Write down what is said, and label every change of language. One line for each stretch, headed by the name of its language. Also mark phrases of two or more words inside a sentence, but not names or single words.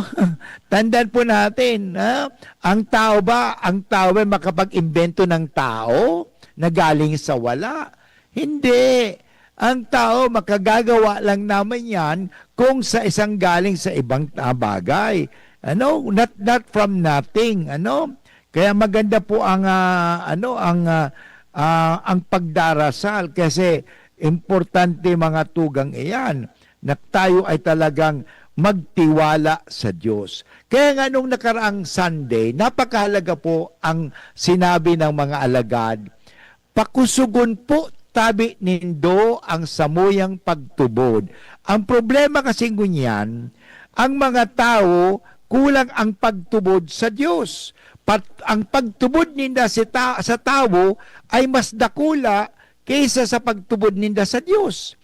Filipino: Tandaan po natin, ang tao ba makapag-imbento ng tao na galing sa wala? Hindi. Ang tao makagagawa lang naman yan kung sa isang galing sa ibang bagay. Ano?
English: Not from nothing.
Filipino: Ano? Kaya maganda po ang pagdarasal kasi importante mga tugang iyan na tayo ay talagang magtiwala sa Diyos. Kaya nga nung nakaraang Sunday, napakahalaga po ang sinabi ng mga alagad,
Bikol: pakusugon po tabi nindo ang samuyang pagtubod.
Filipino: Ang problema kasi ngunyan, ang mga tao, kulang ang pagtubod sa Diyos.
Bikol: Ang pagtubod ninda sa tao ay mas dakula kaysa sa pagtubod ninda sa Diyos.